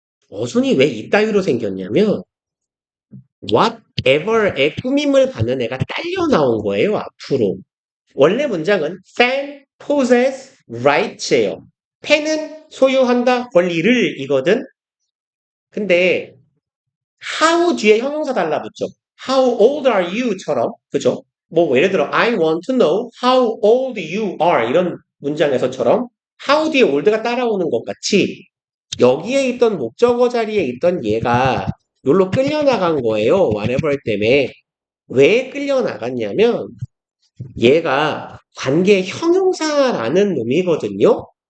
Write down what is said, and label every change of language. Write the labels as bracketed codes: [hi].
[ko] 어순이 왜 이따위로 생겼냐면 whatever의 꾸밈을 받는 애가 딸려 나온 거예요. 앞으로. 원래 문장은 [en] fan possess rights [ko] 예요. 팬은 소유한다 권리를 이거든. 근데 how 뒤에 형용사 달라붙죠. [en] How old are you? [ko] 처럼 그죠? 뭐 예를 들어 [en] I want to know how old you are [ko] 이런 문장에서처럼 how 뒤에 old가 따라오는 것 같이 여기에 있던 목적어 자리에 있던 얘가 여기로 끌려나간 거예요. whatever 때문에. 왜 끌려나갔냐면 얘가 관계 형용사라는 놈이거든요.